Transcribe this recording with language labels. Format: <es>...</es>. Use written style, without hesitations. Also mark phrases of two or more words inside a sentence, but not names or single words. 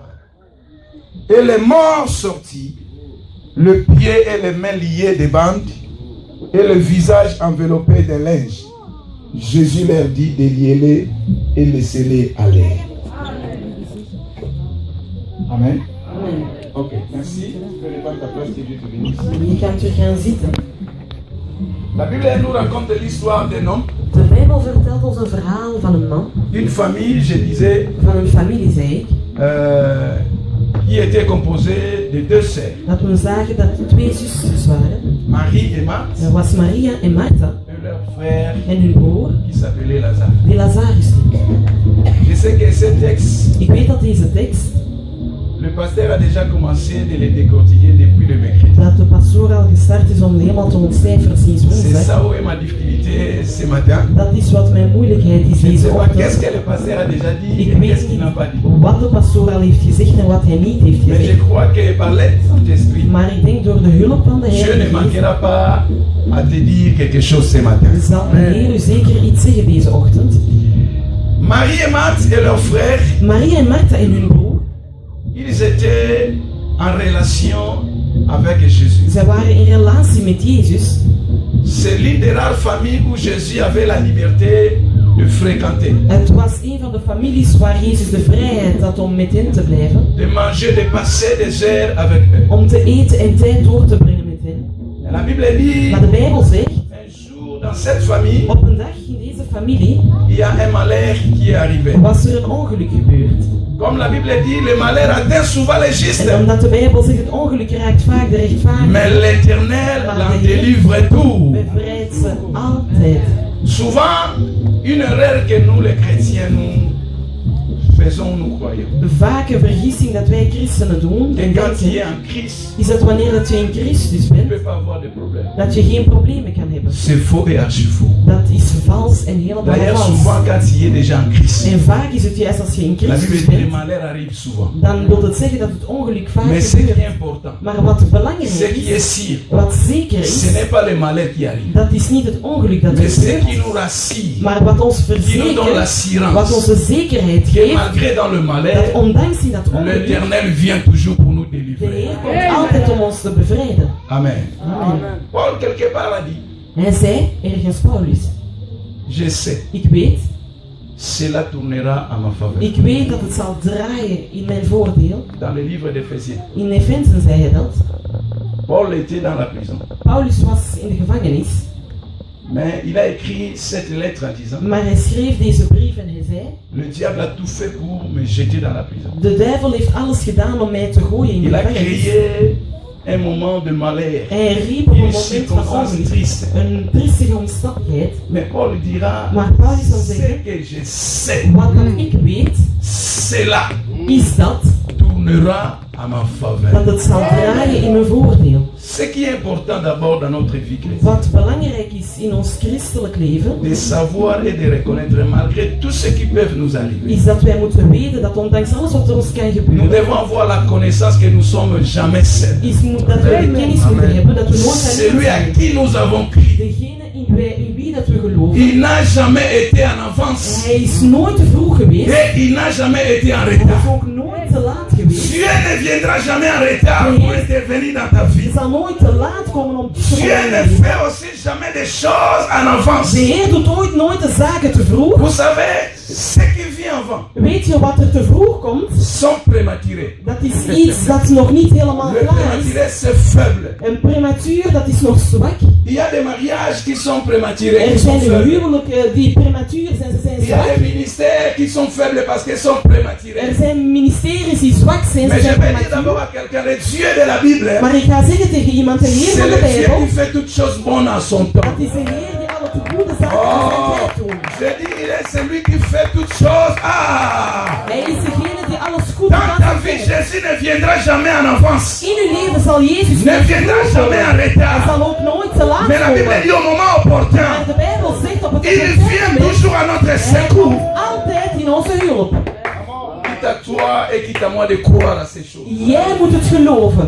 <fr>Et les morts sortis, le pied et les mains liés de bandes, et le visage enveloppé de linge. Jésus leur dit de lier-les et laisser-les aller. Amen.</fr> <nl>Amen.</nl> <fr>Ok, merci. Tu peux reprendre ta place, que Dieu te bénisse.</fr> <nl>Je kan terug gaan zitten.</nl> <fr>La Bible nous raconte l'histoire d'un homme,</fr> <nl>De Bijbel vertelt ons een verhaal van een man,</nl> <fr>d'une famille, je disais,</fr> <nl>van een familie, zei ik,</nl> <fr>qui était composée de deux sœurs,</fr> <nl>dat we zagen dat er twee zusters waren.</nl> <fr>Marie et Marthe,</fr> <nl>Er was Maria en Martha</nl> <fr>et leur frère</fr> <nl>en hun broer,</nl> <fr>qui s'appelait Lazare.</fr> <nl>die Lazarus heette.</nl> <fr>Je sais que ce texte,</fr> <nl>Ik weet dat deze tekst,</nl> <fr>le pasteur a déjà commencé de le décortiquer depuis le mercredi.</fr> <nl>dat de pastoor al gestart is om helemaal te ontcijferen sinds</nl> <fr>C'est</fr> <nl>woensdag.</nl> <fr>ça où est ma difficulté ce matin.</fr> <nl>Dat is wat mijn moeilijkheid is</nl> <fr>Je ne sais</fr> <nl>deze</nl> <fr>pas qu'est-ce</fr> <nl>ochtend.</nl> <fr>que le pasteur a déjà dit</fr> <nl>Ik</nl> <fr>et</fr> <nl>weet</nl> <fr>qu'est-ce qu'il</fr> <nl>niet</nl> <fr>n'a pas dit.</fr> <nl>wat de pastoor al heeft gezegd en wat hij niet heeft</nl> <fr>Mais je</fr> <nl>gezegd.</nl> <fr>crois que par l'aide du Saint-Esprit,</fr> <nl>Maar ik denk door de hulp van de</nl> <fr>Dieu ne</fr> <nl>Heilige Geest</nl> <fr>manquera pas à te dire quelque chose ce matin.</fr> <nl>zal de Heer u zeker iets zeggen deze ochtend.</nl> <fr>Marie et Marthe et leurs frères,</fr> <nl>Maria en Martha en hun broer,</nl> <fr>ils étaient en relation avec Jésus.</fr> <nl>zij waren in relatie met Jezus.</nl> <fr>C'est l'une des rares familles où Jésus avait la liberté de fréquenter,</fr> <nl>Het was een van de families waar Jezus de vrijheid had om met hen te blijven,</nl> <fr>de manger, de passer des heures avec eux.</fr> <nl>om te eten en tijd door te brengen met hen.</nl> <fr>Et la Bible dit,</fr> <nl>Maar de Bijbel zegt,</nl> <fr>un jour dans cette famille,</fr> <nl>op een dag in deze familie</nl> <fr>il y a un malheur qui est arrivé.</fr> <nl>was er een ongeluk gebeurd.</nl> <fr>Comme la Bible dit, le malheur atteint souvent les justes,</fr> <nl>En omdat de Bijbel zegt, het ongeluk raakt vaak de</nl> <fr>mais</fr> <nl>rechtvaardigen,</nl> <fr>l'Éternel l'en délivre tout.</fr> <nl>bevrijdt ze altijd.</nl> <fr>Souvent, une erreur que nous les chrétiens nous faisons, nous croyons.</fr> <nl>Vaak een vergissing dat wij christenen doen</nl> <fr>Et</fr> <nl>en</nl> <fr>quand tu es</fr> <nl>denken,</nl> <fr>en Christ,</fr> <nl>is dat wanneer dat je in Christus</nl> <fr>tu ne</fr> <nl>bent,</nl> <fr>peux pas avoir de problème.</fr> <nl>dat je geen problemen kan hebben.</nl> <fr>C'est faux et archi faux.</fr> <nl>Dat is vals en helemaal</nl> <fr>D'ailleurs,</fr> <nl>vals.</nl> <fr>souvent, quand tu es déjà en Christ,</fr> <nl>En vaak is het juist als je in</nl> <fr>la Bible</fr> <nl>Christus</nl> <fr>dit que le</fr> <nl>bent,</nl> <fr>malheur arrive souvent.</fr> <nl>dan wil het zeggen dat het ongeluk vaak</nl> <fr>Mais ce qui est</fr> <nl>gebeurt.</nl> <fr>important,</fr> <nl>Maar wat belangrijk</nl> <fr>ce qui est</fr> <nl>is,</nl> <fr>sûr,</fr> <nl>wat zeker</nl> <fr>ce</fr> <nl>is,</nl> <fr>n'est pas le malheur qui arrive,</fr> <nl>dat is niet het ongeluk dat</nl> <fr>mais ce qui</fr> <nl>gebeurt,</nl> <fr>nous rassure,</fr> <nl>maar wat ons</nl> <fr>qui nous donne</fr> <nl>verzekert, wat</nl> <fr>l'assurance</fr> <nl>onze zekerheid</nl> <fr>que</fr> <nl>geeft,</nl> <fr>malgré dans le</fr> <nl>dat</nl> <fr>malheur,</fr> <nl>ondanks in dat ongeluk,</nl> <fr>l'Éternel vient toujours pour nous</fr> <nl>de</nl> <fr>délivrer.</fr> <nl>Heer komt altijd om ons te bevrijden.</nl> <fr>Amen.</fr> <nl>Amen.</nl> <fr>Paul, quelque part, a dit,</fr> <nl>Hij zei, ergens Paulus,</nl> <fr>je sais,</fr> <nl>ik weet,</nl> <fr>cela tournera à ma faveur.</fr> <nl>ik weet dat het zal draaien in mijn voordeel.</nl> <fr>Dans le livre d'Éphésiens,</fr> <nl>In Efensen zei hij dat.</nl> <fr>Paul était dans la prison.</fr> <nl>Paulus was in de gevangenis,</nl> <fr>Mais il a écrit cette lettre en disant,</fr> <nl>maar hij schreef deze brief en hij zei,</nl> <fr>le diable a tout fait pour me jeter dans la prison.</fr> <nl>de duivel heeft alles gedaan om mij te gooien in de</nl> <fr>Il a</fr> <nl>gevangenis.</nl> <fr>créé un moment de malheur,</fr> <nl>Hij riep op een</nl> <fr>une</fr> <nl>moment van</nl> <fr>circonstance</fr> <nl>ongeluk,</nl> <fr>triste.</fr> <nl>een triestige omstandigheid.</nl> <fr>Mais Paul dira,</fr> <nl>Maar Paulus zal</nl> <fr>ce</fr> <nl>zeggen,</nl> <fr>que je sais,</fr> <nl>wat dat ik weet,</nl> <fr>cela</fr> <nl>is dat</nl> <fr>tournera à ma faveur.</fr> <nl>dat het zal draaien in mijn voordeel.</nl> <fr>Ce qui est important d'abord dans notre vie chrétienne,</fr> <nl>Wat belangrijk is in ons christelijk leven,</nl> <fr>de savoir et de reconnaître malgré tout ce qui peut nous arriver.</fr> <nl>is dat wij moeten weten dat ondanks alles wat er ons kan</nl> <fr>Nous</fr> <nl>gebeuren,</nl> <fr>devons avoir la connaissance que nous sommes jamais seuls.</fr> <nl>dat we de kennis moeten hebben dat we nooit alleen</nl> <fr>Celui à</fr> <nl>zijn.</nl> <fr>qui nous avons crié,</fr> <nl>Degene in wie dat we geloven,</nl> <fr>il n'a jamais été en avance</fr> <nl>hij is nooit te vroeg geweest,</nl> <fr>et il n'a jamais été en</fr> <nl>hij</nl> <fr>retard.</fr> <nl>is ook nooit te laat geweest.</nl> <fr>Dieu ne viendra jamais en retard pour intervenir dans ta vie.</fr> <nl>Hij zal nooit te laat komen om te</nl> <fr>Dieu ne</fr> <nl>veranderen.</nl> <fr>fait aussi jamais des choses en avance.</fr> <nl>De Heer doet nooit de zaken te vroeg.</nl> <fr>Vous savez, ce qui vient avant</fr> <nl>Weet je wat er te vroeg komt?</nl> <fr>sont prématurés.</fr> <nl>Dat is iets dat nog niet helemaal</nl> <fr>Le</fr> <nl>klaar is.</nl> <fr>prématuré, c'est faible.</fr> <nl>Een prematuur, dat is nog zwak.</nl> <fr>Il y a des mariages qui sont prématurés,</fr> <nl>Er</nl> <fr>qui sont</fr> <nl>zijn</nl> <fr>faibles.</fr> <nl>huwelijken die prematuur zijn, ze zijn</nl> <fr>Il y a</fr> <nl>zwak.</nl> <fr>des ministères qui sont faibles parce qu'ils sont</fr> <nl>Er</nl> <fr>prématurés.</fr> <nl>zijn ministeries die zwak zijn, ze</nl> <fr>Mais je</fr> <nl>zijn</nl> <fr>vais dire d'abord</fr> <nl>prematuur.</nl> <fr>à quelqu'un, le Dieu de la Bible,</fr> <nl>Maar ik ga zeggen tegen iemand, de Heer</nl> <fr>c'est</fr> <nl>van</nl> <fr>le</fr> <nl>de</nl> <fr>Dieu</fr> <nl>Bijbel,</nl> <fr>qui fait toutes choses bonnes en son temps.</fr> <nl>dat is de Heer die alle te goede zaken in zijn</nl> <fr>Oh,</fr> <nl>tijd doet.</nl> <fr>je dis, il est celui qui fait toutes choses.</fr> <nl>Ah! Hij is degene die alles goed</nl> <fr>Dans ta</fr> <nl>doet.</nl> <fr>vie, Jésus ne viendra jamais en avance.</fr> <nl>In uw leven zal Jezus</nl> <fr>Ne</fr> <nl>niet</nl> <fr>viendra</fr> <nl>vroeg</nl> <fr>jamais en</fr> <nl>komen. Hij</nl> <fr>retard.</fr> <nl>zal ook nooit te laat</nl> <fr>Mais la Bible</fr> <nl>komen.</nl> <fr>dit au moment opportun,</fr> <nl>Maar de Bijbel zegt op het</nl> <fr>il vient</fr> <nl>moment,</nl> <fr>toujours à notre</fr> <nl>hij</nl> <fr>secours.</fr> <nl>komt altijd in onze hulp.</nl> <fr>Quitte à toi et quitte à moi de croire à ces choses.</fr> <nl>Jij moet het geloven.</nl>